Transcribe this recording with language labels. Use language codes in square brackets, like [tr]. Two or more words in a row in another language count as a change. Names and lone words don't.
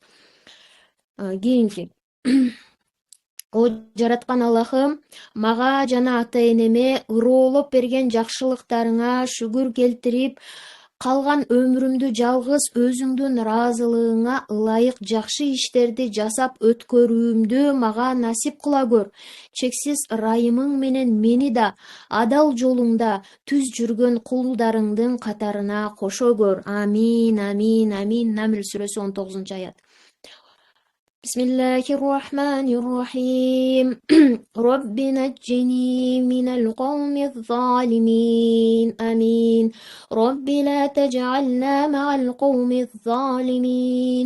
[ky] Кийинки О жараткан Аллахым, мага жана ата энеме ыроолоп берген жакшылыктарыңа шүгүр келтирип, калган өмүрүмдү жалгыз өзүңдүн ыраазылыгыңа ылайык жакшы иштерди жасап өткөрүүмдү мага насип кыла көр. Чексиз ырайымың менен мени да адал жолуңда түз жүргөн кулдарыңдын катарына кошо көр. Амин, амин, амин. Намл сүрөсү 19-аят. [ar] بسم الله الرحمن الرحيم. رب نجني من القوم الظالمين. Amin. رب لا تجعلنا مع القوم الظالمين.